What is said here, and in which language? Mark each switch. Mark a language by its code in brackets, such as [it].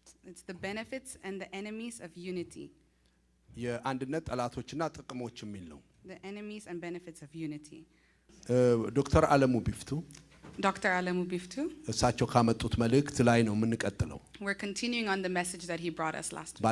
[en] it's the benefits and the enemies of unity. [am] የአንድነት ጠላቶችና ጥቅሞች የሚል ነው። [en] The enemies and benefits of unity. [am] ዶክተር አለሙ ቢፍቱ [en] Dr. Alemu Biftu. [am] እሳቸው ካመጡት መልእክት ላይ ነው የምንቀጥለው። [en] We're continuing on the message that he brought us last week.